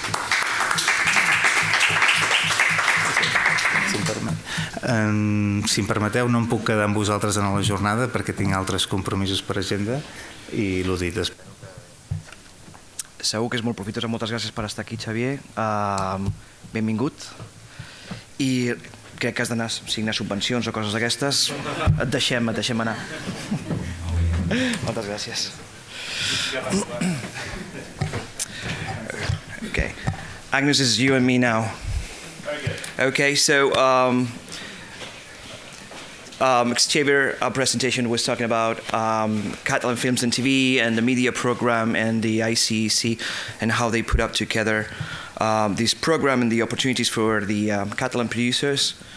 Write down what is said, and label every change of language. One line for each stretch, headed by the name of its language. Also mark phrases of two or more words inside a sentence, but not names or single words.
Catalan: Si em permeteu, no em puc quedar amb vosaltres en la jornada perquè tinc altres compromisos per agenda i l'ho dit després. Segur que és molt profitós. Moltes gràcies per estar aquí, Xavier. Benvingut. I crec que has d'anar a signar subvencions o coses d'aquestes. Et deixem anar. Moltes gràcies.
English: Okay. Agnes, it's you and me now. Okay, so Xavier, our presentation was talking about Catalan Films and TV and the media program and the ICEC and how they put up together this program and the opportunities for the Catalan producers.